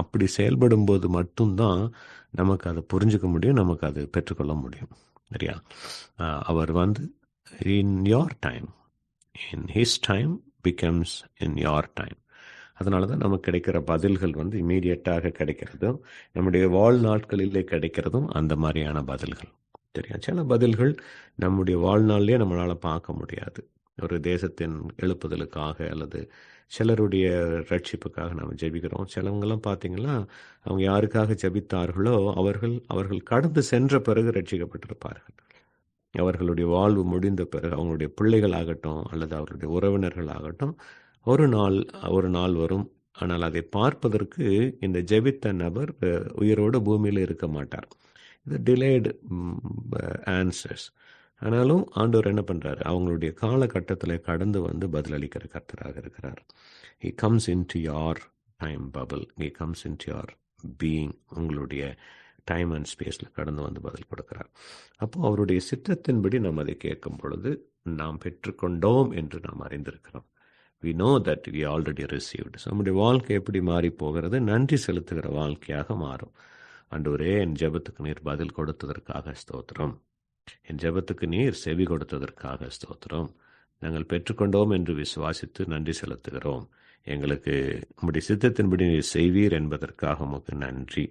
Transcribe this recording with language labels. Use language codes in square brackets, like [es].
[ta] அப்படி செயல்படும் போது மட்டும்தான் நமக்கு அதை புரிஞ்சுக்க முடியும், நமக்கு அது பெற்றுக்கொள்ள முடியும், சரியா? அவர் [en] in your time, in his time becomes in your time. [ta] அதனால தான் நமக்கு கிடைக்கிற பதில்கள் இமீடியட்டாக கிடைக்கிறதும், நம்முடைய வாழ்நாட்களிலே கிடைக்கிறதும் அந்த மாதிரியான பதில்கள், சரியா? சில பதில்கள் நம்முடைய வாழ்நாளிலே நம்மளால் பார்க்க முடியாது. ஒரு தேசத்தின் எழுப்புதலுக்காக அல்லது சிலருடைய ரட்சிப்புக்காக நாம் ஜெபிக்கிறோம். சிலவங்கெல்லாம் பார்த்தீங்கன்னா அவங்க யாருக்காக ஜெபித்தார்களோ அவர்கள் கடந்து சென்ற பிறகு ரட்சிக்கப்பட்டிருப்பார்கள். அவர்களுடைய வாழ்வு முடிந்த பிறகு அவங்களுடைய பிள்ளைகளாகட்டும் அல்லது அவர்களுடைய உறவினர்களாகட்டும் ஒரு நாள் வரும். ஆனால் அதை பார்ப்பதற்கு இந்த ஜெபித்த நபர் உயிரோடு பூமியில் இருக்க மாட்டார். இது [en] Delayed answers. [ta] ஆனாலும் ஆண்டவர் என்ன பண்ணுறாரு? அவங்களுடைய காலகட்டத்தில் கடந்து பதிலளிக்கிற கர்த்தராக இருக்கிறார். [en] he comes into your time bubble, he comes into your being. [ta] உங்களுடைய [en] time and ஸ்பேஸில் [ta] கடந்து பதில் கொடுக்கிறார். அப்போது அவருடைய சித்தத்தின்படி நாம் அதை கேட்கும் பொழுது நாம் பெற்றுக்கொண்டோம் என்று நாம் அறிந்திருக்கிறோம். [en] we know that we already received. [ta] நம்முடைய வாழ்க்கை எப்படி மாறி போகிறது? நன்றி செலுத்துகிற வாழ்க்கையாக மாறும். ஆண்டவரே, என் ஜெபத்துக்கு நீர் பதில் கொடுத்ததற்காக ஸ்தோத்திரம், என் ஜெபத்துக்கு நீர் செவி கொடுத்ததற்காக ஸ்தோத்திரம், நாங்கள் பெற்றுக்கொண்டோம் என்று விசுவாசித்து நன்றி செலுத்துகிறோம், எங்களுக்கு உம்முடைய சித்தத்தின்படி நீர் செய்வீர் என்பதற்காக உமக்கு நன்றி.